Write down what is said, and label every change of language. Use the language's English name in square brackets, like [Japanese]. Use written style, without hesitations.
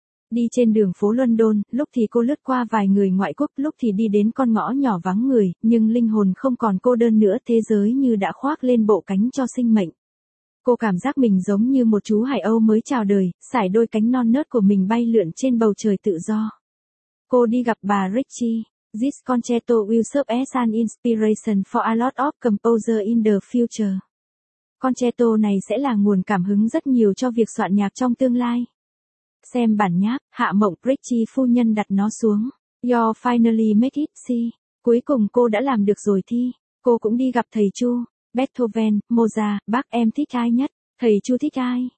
[Vietnamese] Đi trên đường phố London, lúc thì cô lướt qua vài người ngoại quốc, lúc thì đi đến con ngõ nhỏ vắng người, nhưng linh hồn không còn cô đơn nữa, thế giới như đã khoác lên bộ cánh cho sinh mệnh. Cô cảm giác mình giống như một chú hải âu mới chào đời, sải đôi cánh non nớt của mình bay lượn trên bầu trời tự do. Cô đi gặp bà Richie. [English] This concerto will serve as an inspiration for a lot of composers in the future. [Vietnamese] Concerto này sẽ là nguồn cảm hứng rất nhiều cho việc soạn nhạc trong tương lai. Xem bản nháp, Hạ Mộng, Richie phu nhân đặt nó xuống. [English] You finally make it, see. [Vietnamese] Cuối cùng cô đã làm được rồi thi. Cô cũng đi gặp thầy Chu. Beethoven, Mozart, bác em thích ai nhất? Thầy Chu thích ai?